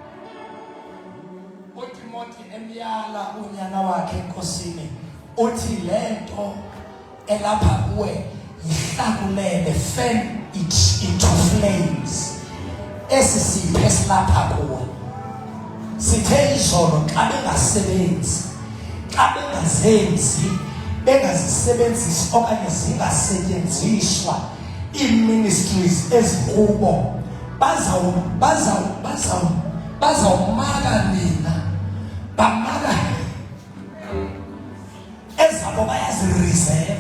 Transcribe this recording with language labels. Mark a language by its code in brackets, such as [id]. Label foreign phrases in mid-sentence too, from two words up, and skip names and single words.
[xh] uTimothy emyala unyana wakhe enkosini uthi lento elapha kuwe yihlakulele, [en] fan it into flames. [xh] Esisiphe silapha kuwe sithe izolo xa bengasebenzi, xa bengazenzi, bengazisebenzisi okanye zingasetyenziswa iministries ezikubo bazawumaka nina, bamaka ezabo bayazireserve.